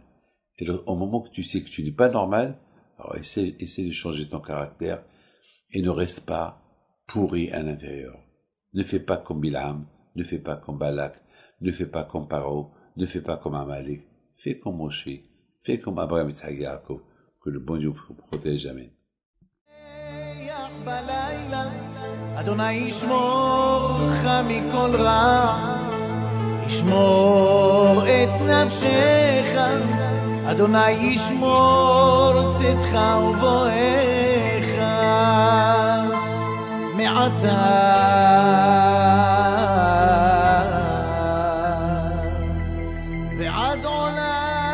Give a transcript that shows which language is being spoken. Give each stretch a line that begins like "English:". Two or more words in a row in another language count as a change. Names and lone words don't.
French: Et alors, au moment que tu sais que tu n'es pas normal, alors essaie de changer ton caractère et ne reste pas pourri à l'intérieur. Ne fais pas comme Bil'am, ne fais pas comme Balak, ne fais pas comme Paro, ne fais pas comme Amalek. Fais comme Moshe, fais comme Abraham et Yaakov, que le bon Dieu vous protège jamais.
Hebrew: אדוני ישמור לך מכל רע, ישמור את נפשך, אדוני ישמור צאתך ובואך מעתה ועד עולם.